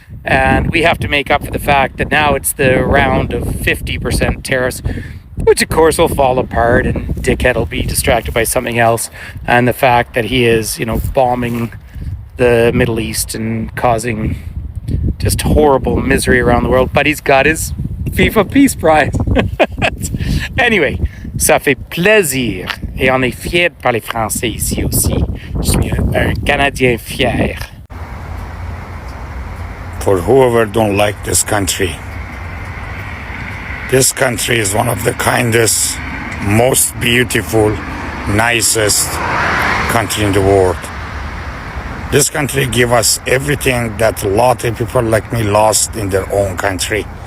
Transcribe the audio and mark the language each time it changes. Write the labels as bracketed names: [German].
[English] And we have to make up for the fact that now it's the round of 50% tariffs, which of course will fall apart and Dickhead will be distracted by something else. And the fact that he is, you know, bombing the Middle East and causing just horrible misery around the world. But he's got his FIFA Peace Prize. [French] Anyway, ça fait plaisir. Et on est fiers de parler français ici aussi. Je suis un Canadien fier. [English] For whoever don't like this country, This country is one of the kindest, most beautiful, nicest country in the world. This country give us everything that a lot of people like me lost in their own country.